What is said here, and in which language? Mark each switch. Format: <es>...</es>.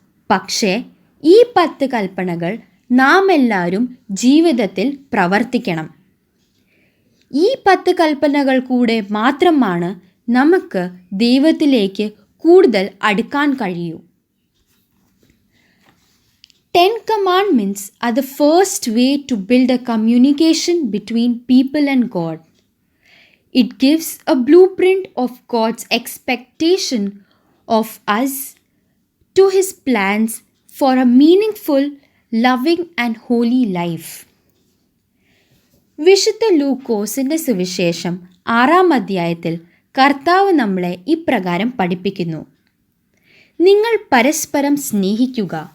<ml>പക്ഷേ ഈ 10 കൽപ്പനകൾ നാം എല്ലാവരും ജീവിതത്തിൽ പ്രവർത്തിക്കണം. ഈ 10 കൽപ്പനകൾ കൂടെ മാത്രമാണ് നമുക്ക് ദൈവത്തിലേക്ക് കൂടുതൽ അടുക്കാൻ കഴിയൂ.</ml> <en>Ten Commandments are the first way to build a communication between people and God. It gives a blueprint of God's expectation of us to His plans for a meaningful, loving, and holy life.</en> <ml>വിശുദ്ധ ലൂക്കോസിന്റെ സുവിശേഷം 6-ാം അധ്യായത്തിൽ കർത്താവ് നമ്മളെ ഇപ്രകാരം പഠിപ്പിക്കുന്നു: നിങ്ങൾ പരസ്പരം സ്നേഹിക്കുക.</ml>